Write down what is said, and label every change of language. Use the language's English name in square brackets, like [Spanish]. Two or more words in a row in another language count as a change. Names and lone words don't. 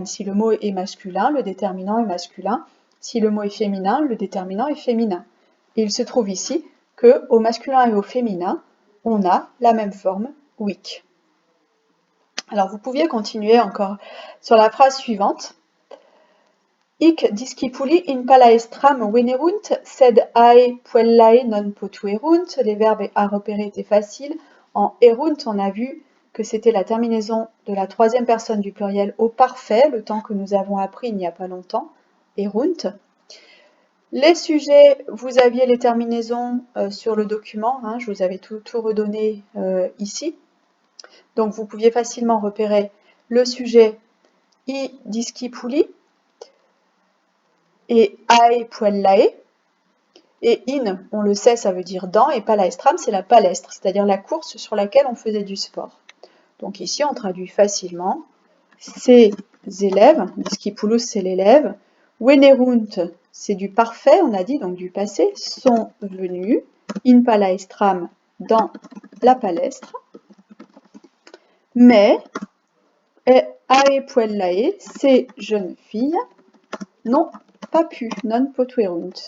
[French] Si le mot est masculin, le déterminant est masculin. Si le mot est féminin, le déterminant est féminin. Et il se trouve ici qu'au masculin et au féminin, on a la même forme, huic. Alors vous pouviez continuer encore sur la phrase suivante. [Latin] Hic discipuli in palaestram venerunt, sed ae puellae non potuerunt. [French] Les verbes à repérer étaient faciles. En erunt, on a vu que c'était la terminaison de la troisième personne du pluriel au parfait, le temps que nous avons appris il n'y a pas longtemps. Erunt. Les sujets, vous aviez les terminaisons sur le document, hein, je vous avais tout redonné ici. Donc vous pouviez facilement repérer le sujet [Latin] I discipuli [French] et [Latin] ae puellae. [French] Et in, on le sait, ça veut dire dans, et palaestram, c'est la palestre, c'est-à-dire la course sur laquelle on faisait du sport. Donc ici, on traduit facilement. Ces élèves, discipulus, c'est l'élève, venerunt, c'est du parfait, on a dit, donc du passé, sont venus, [Latin] in palaestram, [French] dans la palestre, mais [Latin] ae puellae, [French] ces jeunes filles, n'ont pas pu, [Latin] non potuerunt.